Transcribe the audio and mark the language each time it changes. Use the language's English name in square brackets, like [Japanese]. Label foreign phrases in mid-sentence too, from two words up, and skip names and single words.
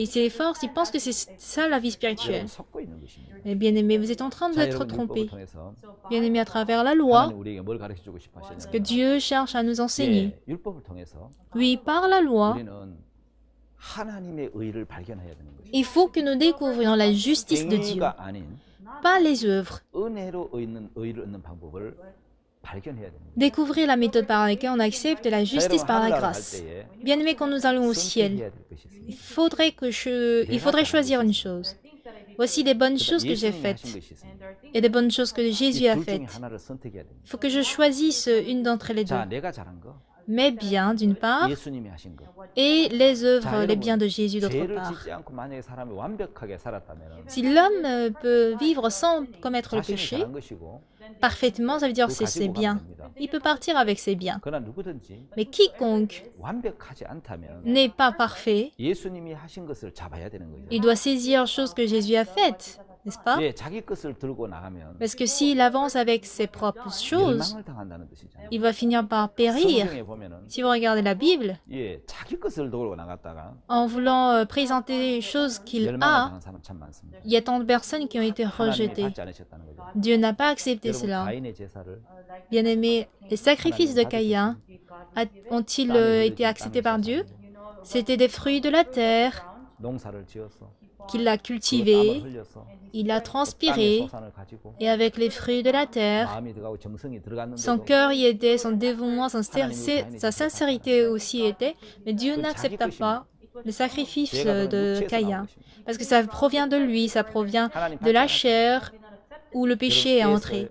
[French] et ils s'efforcent, ils pensent que c'est ça la vie [Korean] 여러분 [French] spirituelle. [Korean] 섞고 있는 것입니다. [French] Mais bien aimé, vous êtes en train [Korean] 자, [French] d'être [Korean] 여러분 율법을 [French] trompé. [Korean] 통해서 [French] Bien aimé, à travers la loi, [Korean] 하나님 우리에게 뭘 가르쳐 주고 싶어 [French] que [Korean] 하시냐면 [French] Dieu cherche à nous enseigner. [Korean] 예, 율법을 통해서 [French] Oui, par la loi, [Korean] 우리는 하나님의 의를 발견해야 되는 거죠. [French] il faut que nous découvrions la justice de Dieu, [Korean] 행위가 아닌 [French] pas les œuvres. [Korean] 은혜로 의를 얻는 방법을 발견해야 됩니다. [French] Découvrir la méthode par laquelle on accepte la justice par la grâce. Bien aimé, quand nous allons au ciel, [Korean] 선택해야 될 것이 있습니다. [French] il faudrait choisir une chose. Voici les bonnes choses que j'ai [Korean] 예수님이 하신 [French] faites [Korean] 것이 있습니다. [French] et des bonnes choses que Jésus a [Korean] 이둘 중에 [French] faites. [Korean] 하나를 선택해야 됩니다. [French] Il faut que je choisisse une d'entre les deux. [Korean] 자, 내가 잘한 거, [French] Mes biens d'une part [Korean] 예수님이 하신 거. [French] et les œuvres, [Korean] 자, [French] les biens [Korean] 여러분, [French] de Jésus d'autre [Korean] 죄를 [French] part. [Korean] 짓지 않고 만약에 사람이 완벽하게 살았다면 [French] Si l'homme peut vivre sans commettre le [Korean] 자신이 [French] péché, [Korean] 잘한 것이고 [French] parfaitement, ça veut dire [Korean] 그거 [French] c'est ses [Korean] 가지고 가면 [French] biens. [Korean] 됩니다. [French] Il peut partir avec ses biens. [Korean] 그러나 누구든지 [French] Mais quiconque [Korean] 완벽하지 않다면 [French] n'est pas parfait, [Korean] 예수님이 하신 것을 잡아야 되는 거죠. [French] il doit saisir choses que Jésus a faites, n'est-ce pas? [Korean] 예, 자기 것을 들고 나가면 [French] Parce que s'il avance avec ses propres choses, [Korean] 멸망을 당한다는 뜻이잖아요. [French] il va finir par périr. [Korean] 성경에 보면은 [French] Si vous regardez la Bible, [Korean] 예, 자기 것을 들고 나갔다가 [French] en voulant présenter les choses qu'il [Korean] 멸망을 [French] a, [Korean] 당한 사람 참 많습니다. [French] il y a tant de personnes qui ont été [Korean] 하나님이 [French] rejetées. [Korean] 받지 않으셨다는 거죠. [French] Dieu n'a pas accepté [Korean] 여러분 [French] cela. [Korean] 가인의 제사를 [French] Bien aimé, les sacrifices de Caïn ont-ils été acceptés par Dieu? C'était des fruits de la terre. [Korean] 농사를 지어서 [French] qu'il l'a cultivé, il a transpiré, et avec les fruits de la terre, son cœur y était, son dévouement, sa sincérité aussi était, mais Dieu n'accepta pas le sacrifice de Caïn, parce que ça provient de lui, ça provient de la chair où le péché est entré.